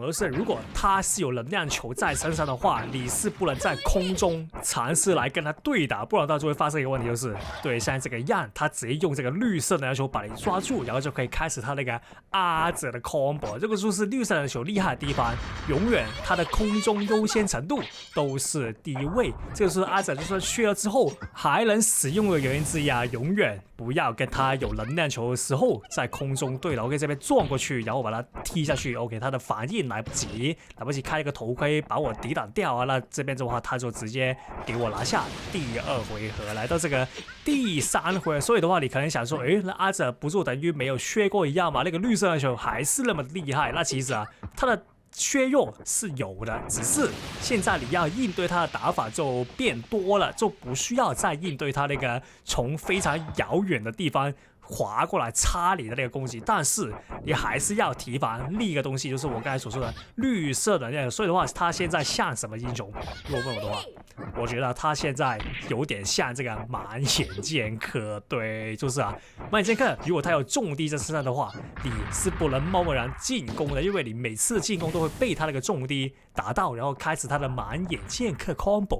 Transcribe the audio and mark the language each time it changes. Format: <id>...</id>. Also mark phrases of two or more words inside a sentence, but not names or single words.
<zh>而是如果他是有能量球在身上的話，你是不能在空中嘗試來跟他对打，不然到时候會發生一個問題，就是對，像這個樣，他直接用這個綠色能量球把你抓住，然後就可以開始他那個阿澤的 combo。這個就是綠色能量球厲害的地方，永遠他的空中優先程度都是第一位。這個是阿澤就算削了之後還能使用的原因之一啊，永遠不要跟他有能量球的時候在空中對了 ，OK 這邊撞過去，然後把他踢下去 ，OK 他的反應來不及開一個頭盔把我抵擋掉啊，那這邊的話他就直接給我拿下第2回合，來到這個第3回合。所以的話你可能想說，誒，那阿澤不就等於沒有削過一樣嗎？那個綠色的球還是那麼厲害？那其實啊，他的削弱是有的，只是現在你要應對他的打法就變多了，就不需要再應对他那個從非常遙遠的地方滑過來插你的那個攻擊，但是你還是要提防另一個東西，就是我剛才所說的綠色的那個。所以的話，他現在像什麼英雄？如果問我的話，我覺得他現在有點像這個滿眼劍客。對，就是啊，滿眼劍客，如果他有重敵在身上的話，你是不能貿貿然進攻的，因為你每次進攻都會被他那個重敵打到，然後開始他的滿眼劍客 combo。</zh>